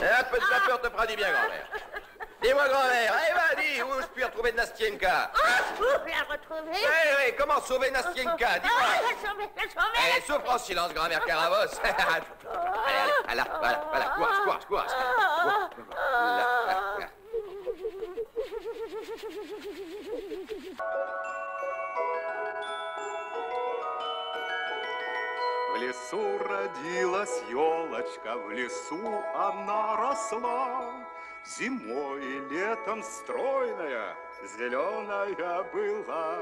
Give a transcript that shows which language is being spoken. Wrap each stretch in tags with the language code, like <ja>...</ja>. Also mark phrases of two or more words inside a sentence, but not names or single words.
<fr>Un peu de vapeur te fera du bien, grand-mère. Dis-moi, grand-mère, allez, où je puis retrouver Nastienka? Vous la retrouver? Oui, comment sauver Nastienka? Dis-moi. La sauver. Allez, souffre en silence, grand-mère Caravos. Allez, voilà, courage. Là.</fr> <ru>В лесу родилась елочка, в лесу она росла. Зимой и летом стройная, зеленая была.</ru>